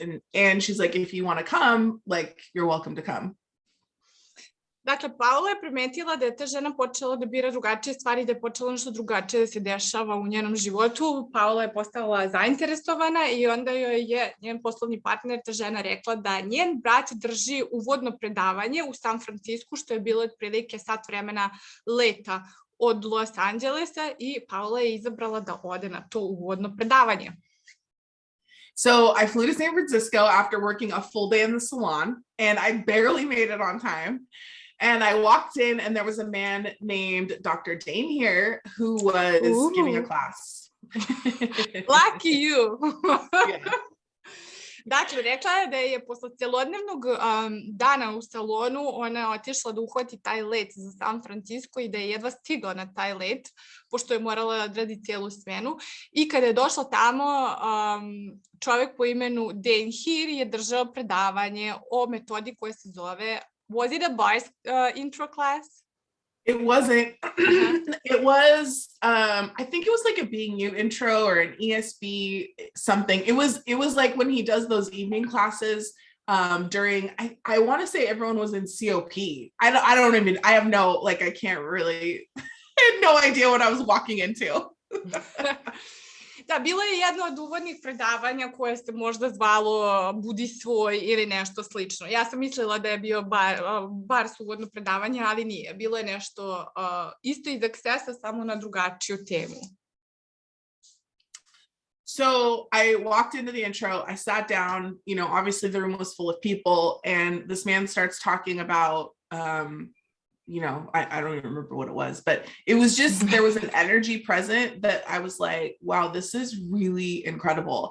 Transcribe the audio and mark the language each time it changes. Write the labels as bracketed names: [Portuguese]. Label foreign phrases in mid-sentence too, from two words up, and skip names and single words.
[English] And she's like, if you want to come, like, you're welcome to come. [Serbian] Dakle, Paula je primetila da je ta žena počela da bira drugačije stvari, da je počela nešto drugačije da se dešava u njenom životu. Paula je postala zainteresovana i onda joj je njen poslovni partner, ta žena, rekla da njen brat drži uvodno predavanje u San Francisku, što je bilo otprilike sat vremena leta od Los Anđelesa i Paula je izabrala da ode na to uvodno predavanje. [English] So I flew to San Francisco after working a full day in the salon, and I barely made it on time. And I walked in and there was a man named Dr. Dane here who was giving a class. Lucky you. Yeah. [Serbian] Dakle, rekla je da je posle celodnevnog dana u salonu ona otišla da uhvati taj let za San Francisco i da je jedva stigla na taj let, pošto je morala da odradi cijelu smenu. I kada je došla tamo, čovjek po imenu Dane Here je držao predavanje o metodi koja se zove, [English] was it a bar intro class? It wasn't. It was, I think it was like a Being You intro or an ESB something. It was like when he does those evening classes during, I want to say everyone was in COP. I have no, like, I can't really, I had no idea what I was walking into. [Serbian] Da, bilo je jedno od uvodnih predavanja koje se možda zvalo Budi svoj ili nešto slično. Ja sam mislila da je bio bar uvodno predavanje, ali nije. Bilo je nešto isto iz Accessa, samo na drugačiju temu. [English] So I walked into the intro, I sat down, obviously the room was full of people, and this man starts talking about, I don't even remember what it was, but it was just, there was an energy present that I was like, wow, this is really incredible.